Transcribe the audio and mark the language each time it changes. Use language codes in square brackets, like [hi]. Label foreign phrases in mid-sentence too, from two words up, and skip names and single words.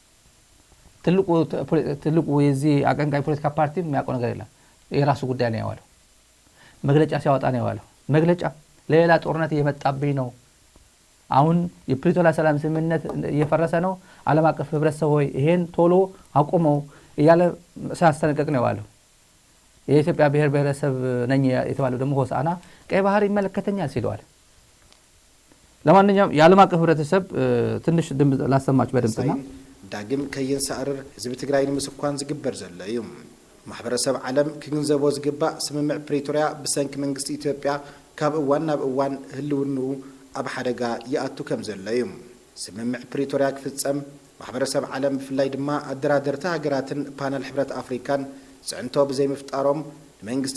[am] ትልቁ የዚህ አቀንቃኝ ፖለቲካ ፓርቲ የሚያውቀው ነገር የለም። የራሱ ጉዳይ ነው ያዋለው። መግለጫ ሲያወጣ ነው ያዋለው። መግለጫ ሌላ ጦርነት እየመጣብኝ ነው አሁን የፕሪቶሪያ ሰላም ስምምነት እየፈረሰ ነው ዓለም አቀፍ ህብረተሰብ ሆይ ይሄን ቶሎ አቁመው እያለ ሲያስጠነቅቅ ነው ያለው የኢትዮጵያ ብሔር ብሔረሰብ ነኝ የተባለው ደግሞ ሆሳዕና ቀይ ባህር ይመለከተኛል ሲለዋል ለማንኛውም የዓለም አቀፍ ህብረተሰብ ትንሽ ድምጽ ላሰማችሁ በድምጽና [ti] ዳግም ከየንሳዕርር ህዝብ ትግራይ ንምስኳን ዝግበር ዘሎ እዩ ማሕበረሰብ ዓለም ክግንዘቦ ዝግባእ ስምምዕ ፕሪቶሪያ ብሰንኪ መንግስቲ ኢትዮጵያ ካብ እዋን ናብ እዋን ህልውኑ ኣብ ሓደጋ ይኣቱ ከም ዘሎ እዩ ስምምዕ ፕሪቶሪያ ክፍጸም ማሕበረሰብ ዓለም ብፍላይ ድማ ኣደራደርቲ ሃገራትን ፓነል ሕብረት ኣፍሪካን ጽዕንቶ ብዘይ ምፍጣሮም መንግስቲ